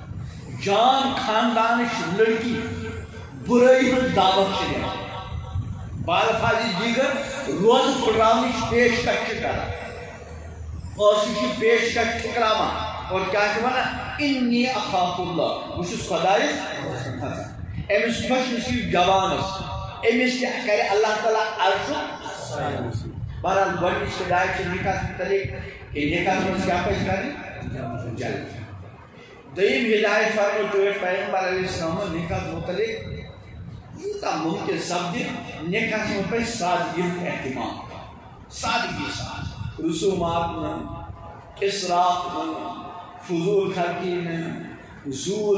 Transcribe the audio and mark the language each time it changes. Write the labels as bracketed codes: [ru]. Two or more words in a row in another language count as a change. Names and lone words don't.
[ks] جان خاندانٕچ لڑکی برٲیی ہٕنٛز دعوت چھِ دِوان بالفاظ دیگر روز پھٹراؤنچ پیشکش کران اور یہ پیشکش ٹھکراوان اور کیا [ar] انی اخاف اللہ [ks] بہ چھس خدایس امس خوش نصیب جوانس امس تہ کرِ اللہ تعالیٰ عرش بہرحال گۄڈنِچ ہدایت چھِ نکاح متعلق کہ نکاح منٛز کیا پزِ کرٕنۍ جلدی دوٚیِم ہدایت فرمو ٹٲٹھ پیغمبر علیہ السلام نکاح متعلق یوٗتاہ ممکن سپدِ نکاح منٛز پزِ سادگی ہُنٛد اہتمام سادگی سان رسومات نہٕ اسراف نہٕ فضول خرچی نہٕ زوٗل